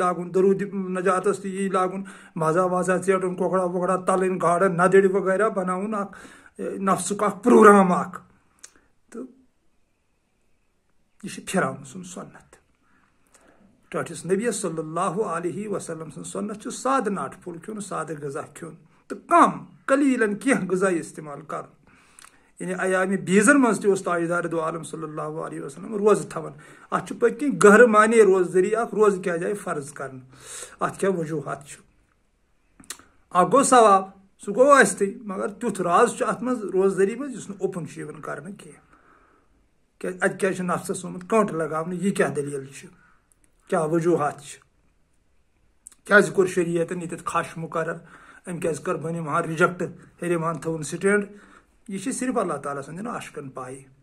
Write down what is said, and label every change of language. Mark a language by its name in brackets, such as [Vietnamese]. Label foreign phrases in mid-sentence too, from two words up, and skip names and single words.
[Kashmiri] لاگُن درود نجاتس تہِ یی لاگُن مزا وزا ژیٹُن کۄکرا وۄکرا تلٕنۍ گاڈٕ ندٕرۍ وغیرہ بناوُن اکھ نفسُک اکھ پروگرام اکھ تہٕ یہِ چھُ پھِراونہٕ سُنٛد سنت ٹٲٹھِس نبیس [Arabic] صلی اللہ علیہ وسلم [Kashmiri] سٕنٛز سنت چھُ سادٕ ناٹہٕ پھوٚل کھیوٚن سادٕ غذا کھیوٚن تہٕ کم قلیٖلن کینٛہہ غذا استعمال کرُن یعنی ایامِ بیٖزن منٛز تہِ اوس تاجدار دو عالم [Arabic] صلی اللہ علیہ وسلم [Kashmiri] روزٕ تھاوان اتھ چھُ پٔتۍ کِنۍ گہرٕ معنے روزدٔری اکھ روزٕ کیازِ آیہِ فرض کرنہٕ اتھ کیاہ وجوٗہات چھُ اکھ گوٚو ثواب سُہ گوٚو ٲسۍتٕے مگر تیُتھ راز چھُ اتھ منٛز روزدٔری منٛز یُس نہٕ اوپُن چھُ یِوان کرنہٕ کینٛہہ کیازِ اتہِ کیازِ چھُ نفسس آمُت کٲنٛٹہٕ لگاونہٕ یہِ کیاہ دٔلیٖل چھِ کیاہ وجوٗہات چھِ کیازِ کوٚر شریعتن ییٚتٮ۪تھ خش مُقرر أمۍ کیازِ کٔر بٔنِم ہان رِجکٹ ہیٚرِم ہان تھوٚوُن سٹینڈ یہ صرف اللہ تعالیٰ سٕنٛدٮ۪ن عاشقن پاے